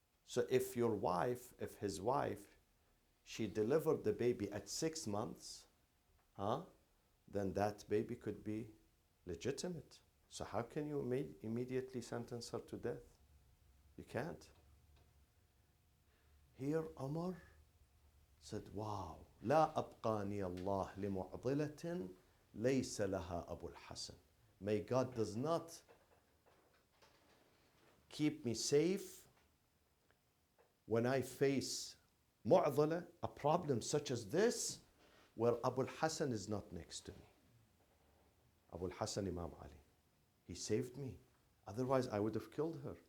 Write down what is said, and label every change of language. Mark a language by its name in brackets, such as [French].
[English] So if his wife, she delivered the baby at 6 months, then that baby could be legitimate. So how can you immediately sentence her to death? You can't. Here Umar said, wow, [Arabic] لا أبقاني الله لمعضلة ليس لها أبو الحسن. [English] May God does not keep me safe when I face mu'adhala, a problem such as this, where Abu al-Hasan is not next to me. Abu al-Hasan Imam Ali. He saved me. Otherwise, I would have killed her.